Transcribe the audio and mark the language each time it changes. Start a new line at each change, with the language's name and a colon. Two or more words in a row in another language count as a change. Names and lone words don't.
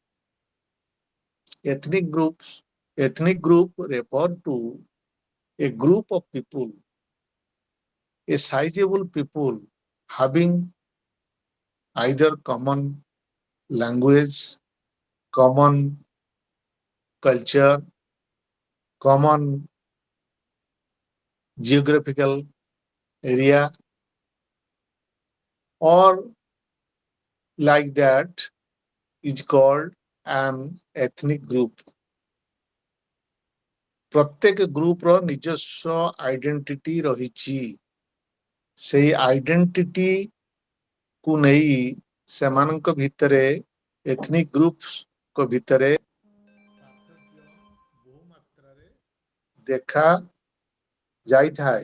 English: Ethnic groups, ethnic group refer to a group of people, a sizable people having either common language, common culture, common geographical area, or like that is called an ethnic group.
Odia: ପ୍ରତ୍ୟେକ ଗ୍ରୁପର ନିଜସ୍ୱ ଆଇଡେଣ୍ଟିଟି ରହିଛି। ସେଇ ଆଇଡେଣ୍ଟିଟିକୁ ନେଇ ସେମାନଙ୍କ ଭିତରେ
English: ethnic groups
Odia: ଭିତରେ ପାର୍ଥକ୍ୟ ବହୁ ମାତ୍ରାରେ ଦେଖା ଯାଇଥାଏ।